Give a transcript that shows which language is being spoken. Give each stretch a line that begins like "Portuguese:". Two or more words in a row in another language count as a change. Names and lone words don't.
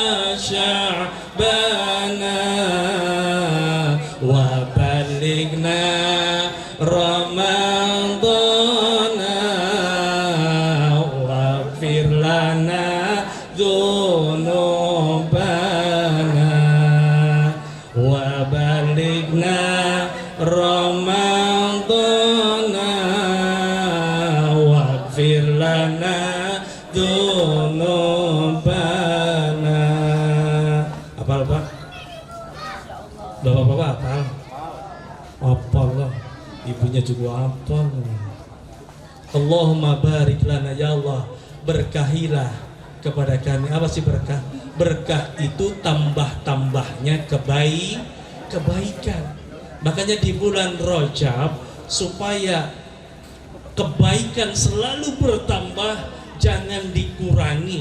Arabic: شعبان وبلغنا رمضان واغفر لنا ذنوبنا وبلغنا رمضان واغفر لنا ذنوبنا.
Indonesian: Apal Pak? Bapak-bapak apal? Apal lah. Ibunya juga apa?
Arabic: اللهم بارك لنا، يا الله,
Indonesian: berkahilah kepada kami. Apa sih berkah? Berkah itu tambah-tambahnya kebaikan. Makanya di bulan Rajab supaya kebaikan selalu bertambah, jangan dikurangi.